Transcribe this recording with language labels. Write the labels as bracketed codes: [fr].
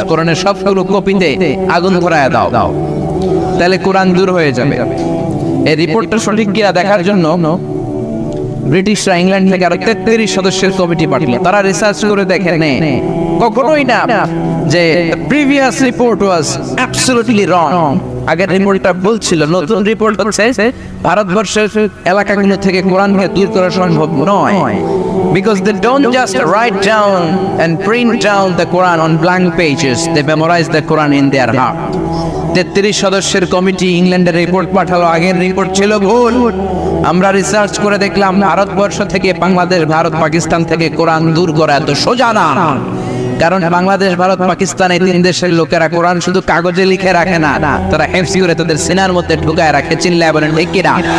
[bn] কোরআনের সবগুলো কপিতে আগুন ধরায় দাও, তাহলে কোরআন দূর হয়ে যাবে। এই রিপোর্টটা সঠিক কিনা দেখার জন্য ব্রিটিশরা ইংল্যান্ড থেকে আরো 33 সদস্যের কমিটি পাঠালো। তারা রিসার্চ করে দেখে কখনোই না যে [en] previous report was absolutely wrong, [bn] আগের রিপোর্টটা ভুল ছিল। নতুন রিপোর্ট হচ্ছে ভারতবর্ষের এলাকাগুলো থেকে কোরআনকে দূর করা সম্ভব নয়, [en] because they don't just write down and print down the Quran on blank pages, they memorize the Quran in their heart. [bn] 33 সদস্যের কমিটি ইংল্যান্ডের রিপোর্ট পাঠালো, আগের রিপোর্ট ছিল ভুল। আমরা রিসার্চ করে দেখলাম ভারতবর্ষ থেকে বাংলাদেশ, ভারত পাকিস্তান থেকে কোরআন দূর করা এত সোজা না, কারণ বাংলাদেশ, ভারত, পাকিস্তান এই 3 দেশের লোকেরা কোরআন শুধু কাগজে লিখে রাখে না, তারা হেফজ করে তাদের সিনার মধ্যে ঢুকায় রাখে, চিল্লায় বলেন ঠিক কিনা?